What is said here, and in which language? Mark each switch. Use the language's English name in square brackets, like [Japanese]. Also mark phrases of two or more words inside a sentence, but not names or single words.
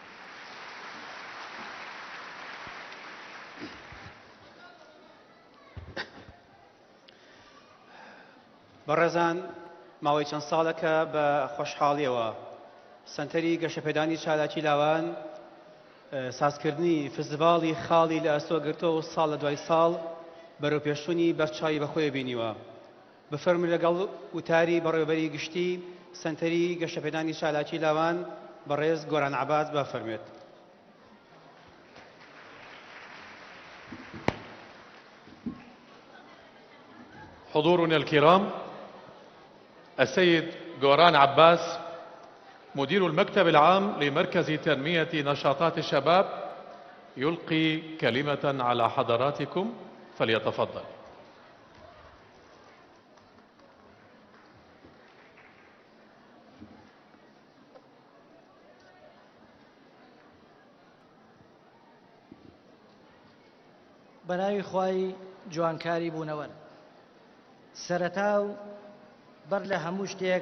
[Central Kurdish] بەڕێزان، ماوەی چەند ساڵەکە بە خۆشحاڵیەوە سەنتەری گەشەپێدانی چالاکی لاوان سازکردنی فیستیڤاڵی خاڵی لە ئەستۆ گرتەوە و ساڵ لە دوای ساڵ بەرەوپێشوونی بەرچاوی بەخۆی بینیوە. بفەرمون لەگەڵ وتاری بەڕێوەبەری گشتی سەنتەری گەشەپێدانی چالاکی لاوان بەڕێز گۆران عەباس بفەرمێت. [Arabic] حضورنا الكرام، السيد غوران عباس مدير المكتب العام لمركز تنمية نشاطات الشباب يلقي كلمة على حضراتكم، فليتفضل. [Central Kurdish] بەناوی خوای جوانکاری بوونەوە سەرەتا و بەر لە هەموو شتێک